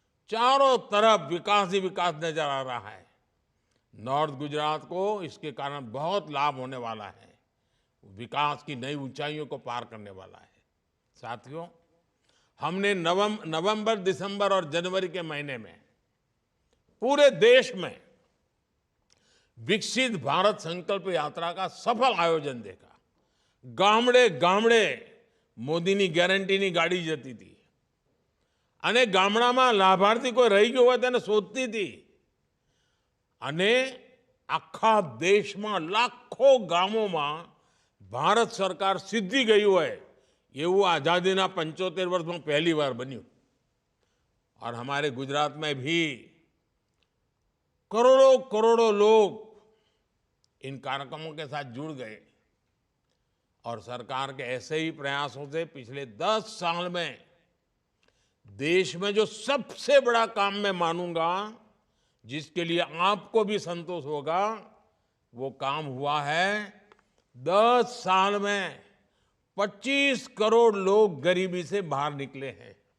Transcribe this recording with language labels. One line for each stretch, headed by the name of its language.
Hindi: चारों तरफ विकास ही विकास नजर आ रहा है। नॉर्थ गुजरात को इसके कारण बहुत लाभ होने वाला है, विकास की नई ऊंचाइयों को पार करने वाला है। साथियों, हमने नवंबर, दिसंबर और जनवरी के महीने में पूरे देश में विकसित भारत संकल्प यात्रा का सफल आयोजन देखा।
Gujarati: गामड़े गामड़े मोदीनी गैरंटीनी गाड़ी जती थी અને ગામડામાં લાભાર્થી કોઈ રહી ગયો હોય તેને શોધતી હતી અને આખા દેશમાં લાખો ગામોમાં ભારત સરકાર સિદ્ધિ ગઈ હોય એવું આઝાદીના 75 વર્ષમાં પહેલી વાર બન્યું।
Hindi: और हमारे गुजरात में भी करोड़ों करोड़ों लोग इन कार्यक्रमों के साथ जुड़ गए। और सरकार के ऐसे ही प्रयासों से पिछले 10 साल में देश में जो सबसे बड़ा काम मैं मानूंगा, जिसके लिए आपको भी संतोष होगा, वो काम हुआ है 10 साल में 25 करोड़ लोग गरीबी से बाहर निकले हैं।